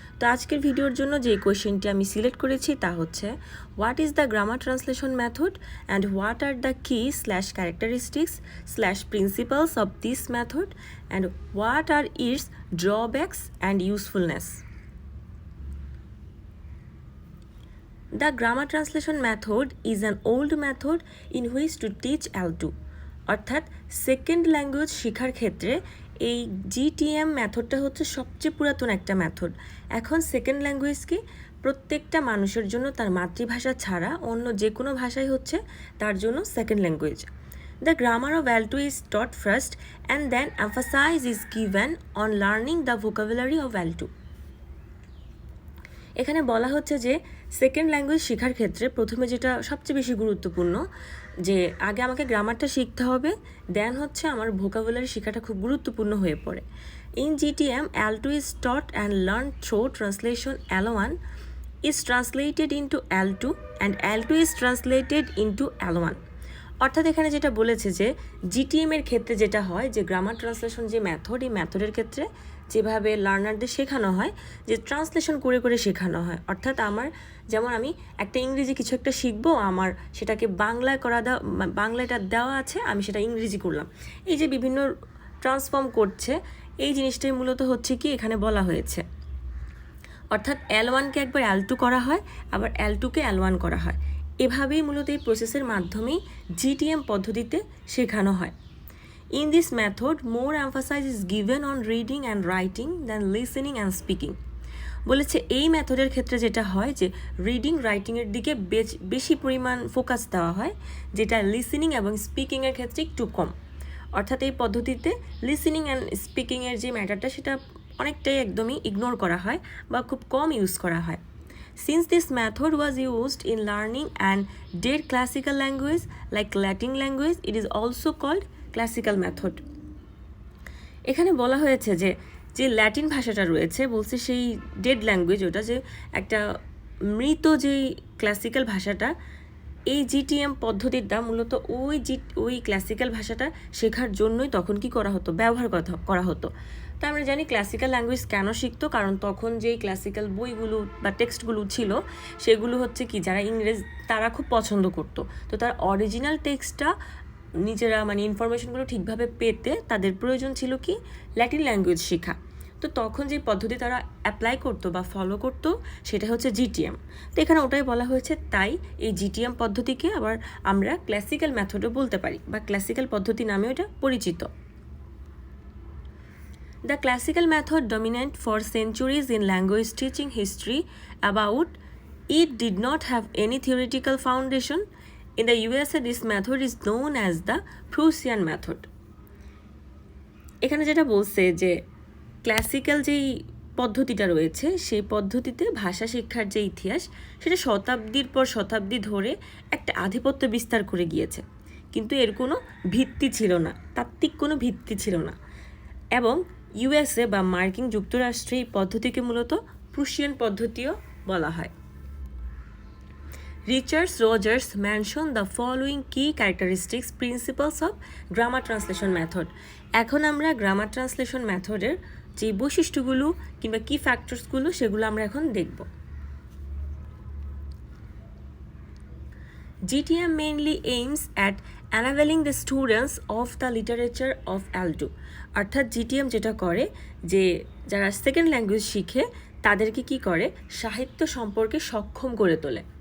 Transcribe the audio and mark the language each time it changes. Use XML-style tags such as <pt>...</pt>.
<bn>তো আজকের ভিডিওর জন্য যে কোয়েশ্চেনটি আমি সিলেক্ট করেছি তা হচ্ছে</bn> <en>What is the grammar translation method and what are the key/characteristics/principles of this method and what are its drawbacks and usefulness. The grammar translation method is an old method in which to teach L2</en> <bn>অর্থাৎ second language শেখার ক্ষেত্রে এই GTM মেথডটা হচ্ছে সবচেয়ে পুরাতন একটা method. এখন second ল্যাঙ্গুয়েজকে প্রত্যেকটা মানুষের জন্য তার মাতৃভাষা ছাড়া অন্য যে কোনো ভাষাই হচ্ছে তার জন্য second language.</bn> <en>The grammar of L2 is taught first and then emphasis is given on learning the vocabulary of L2.</en> <bn>এখানে বলা হচ্ছে যে সেকেন্ড ল্যাঙ্গুয়েজ শেখার ক্ষেত্রে প্রথমে যেটা সবচেয়ে বেশি গুরুত্বপূর্ণ যে আগে আমাকে গ্রামারটা শিখতে হবে, দেন হচ্ছে আমার ভোকাবুলারি শেখাটা খুব গুরুত্বপূর্ণ হয়ে পড়ে।</bn> <en>In GTM, L2 is taught and learned through translation. L1 is translated into L2 and L2 is translated into L1.</en> <bn>অর্থাৎ এখানে যেটা বলেছে যে GTM এর ক্ষেত্রে যেটা হয় যে গ্রামার ট্রান্সলেশন যে মেথড, এই মেথডের ক্ষেত্রে যেভাবে লার্নারদের শেখানো হয় যে ট্রান্সলেশন করে করে শেখানো হয়। অর্থাৎ আমার যেমন আমি একটা ইংরেজি কিছু একটা শিখবো, আমার সেটাকে বাংলাটা দেওয়া আছে, আমি সেটা ইংরেজি করলাম, এই যে বিভিন্ন ট্রান্সফর্ম করছে এই জিনিসটাই মূলত হচ্ছে কি এখানে বলা হয়েছে। অর্থাৎ L1কে একবার L2 করা হয়, আবার L2কে L1 করা হয়। এভাবেই মূলত এই প্রসেসের মাধ্যমেই GTM পদ্ধতিতে শেখানো হয়।</bn> <en>In this method, more emphasis is given on reading and writing than listening and speaking.</en> <bn>বলেছে এই মেথডের ক্ষেত্রে যেটা হয় যে রিডিং রাইটিংয়ের দিকে বেশি পরিমাণ ফোকাস দেওয়া হয়, যেটা লিসেনিং এবং স্পিকিংয়ের ক্ষেত্রে একটু কম। অর্থাৎ এই পদ্ধতিতে লিসেনিং অ্যান্ড স্পিকিংয়ের যে ম্যাটারটা সেটা অনেকটাই একদমই ইগনোর করা হয় বা খুব কম ইউজ করা হয়।</bn> <en>Since this method was used in learning and dead classical language like Latin language, it is also called classical method.</en> <bn>এখানে বলা হয়েছে যে যে ল্যাটিন ভাষাটা রয়েছে বলছে সেই ডেড ল্যাঙ্গুয়েজ, ওটা যে একটা মৃত যেই ক্লাসিক্যাল ভাষাটা, এই GTM পদ্ধতিটা মূলত ওই ক্লাসিক্যাল ভাষাটা শেখার জন্যই তখন কি করা হতো, ব্যবহার করা হতো। তো আমরা জানি ক্লাসিক্যাল ল্যাঙ্গুয়েজ কেন শিখতো, কারণ তখন যেই ক্লাসিক্যাল বইগুলো বা টেক্সটগুলো ছিল সেগুলো হচ্ছে কি যারা ইংরেজ তারা খুব পছন্দ করতো। তো তার অরিজিনাল টেক্সটটা নিজেরা ইনফরমেশনগুলো ঠিকভাবে পেতে তাদের প্রয়োজন ছিল কি ল্যাটিন ল্যাঙ্গুয়েজ শেখা। তো তখন যে পদ্ধতি তারা অ্যাপ্লাই করতো বা ফলো করতো সেটা হচ্ছে GTM। তো এখানে ওটাই বলা হয়েছে, তাই এই GTM পদ্ধতিকে আবার আমরা ক্লাসিক্যাল মেথডও বলতে পারি বা ক্লাসিক্যাল পদ্ধতি নামেও এটা পরিচিত।</bn> <en>The classical method dominant for centuries in language teaching history about it did not have any theoretical foundation. In the USA, this method is known as the Prussian method.</en> <bn>এখানে যেটা বলছে যে ক্লাসিক্যাল যেই পদ্ধতিটা রয়েছে সেই পদ্ধতিতে ভাষা শিক্ষার যে ইতিহাস সেটা শতাব্দীর পর শতাব্দী ধরে একটা আধিপত্য বিস্তার করে গিয়েছে, কিন্তু এর কোনো ভিত্তি ছিল না, তাত্ত্বিক কোনো ভিত্তি ছিল না। এবং USA বা মার্কিন যুক্তরাষ্ট্রে এই পদ্ধতিকে মূলত প্রুশিয়ান পদ্ধতিও বলা হয়।</bn> <en>Richard Rogers mentioned the following key characteristics principles of grammar translation method.</en> <bn>এখন আমরা গ্রামার ট্রান্সলেশন মেথডের যে বৈশিষ্ট্যগুলো কিংবা কি ফ্যাক্টরসগুলো সেগুলো আমরা এখন দেখব।</bn> <en>GTM mainly aims at enabling the students of the literature of L2.</en> <bn>অর্থাৎ GTM যেটা করে যে যারা সেকেন্ড ল্যাঙ্গুয়েজ শিখে তাদেরকে কি করে সাহিত্য সম্পর্কে সক্ষম করে তোলে।</bn>